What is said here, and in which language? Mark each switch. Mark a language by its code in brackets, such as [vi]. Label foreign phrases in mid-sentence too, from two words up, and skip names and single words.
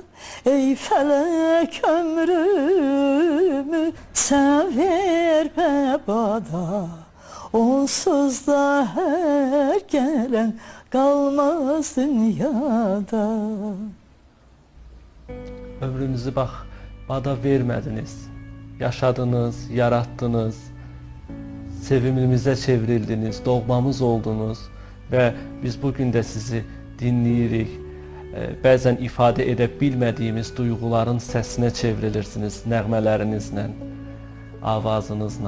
[tr] Ey felek ömrümü sen verme bana. Onsuz da her gelen kalmaz dünyada. [az] Ömrünüzü bax, bada vermədiniz. Yaşadınız, yaratdınız. Sevimimizə çevrildiniz, doğmamız oldunuz və biz bugün də sizi dinləyirik. Bəzən ifadə edə bilmədiyimiz duyğuların səsinə çevrilirsiniz nəğmələrinizlə, avazınızla.